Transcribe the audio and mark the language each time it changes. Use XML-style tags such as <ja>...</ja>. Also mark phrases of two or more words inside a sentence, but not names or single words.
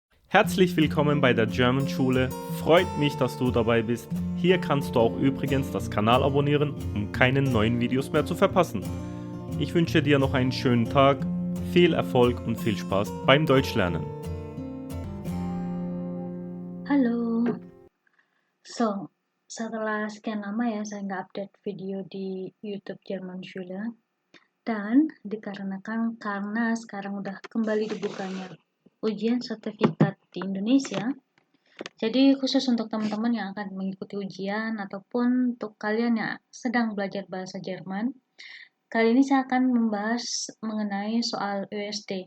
<de>Herzlich willkommen bei der German Schule. Freut mich, dass du dabei bist. Hier kannst du auch übrigens das Kanal abonnieren, um keine neuen Videos mehr zu verpassen. Ich wünsche dir noch einen schönen Tag, viel Erfolg und viel Spaß beim Deutschlernen.</de> <id>Halo. Setelah sekian lama ya saya nggak update video di YouTube German Schule. Dan dikarenakan karena sekarang udah kembali dibukanya ujian sertifikat di Indonesia, jadi khusus untuk teman-teman yang akan mengikuti ujian ataupun untuk kalian yang sedang belajar bahasa Jerman, kali ini saya akan membahas mengenai soal USD.</id>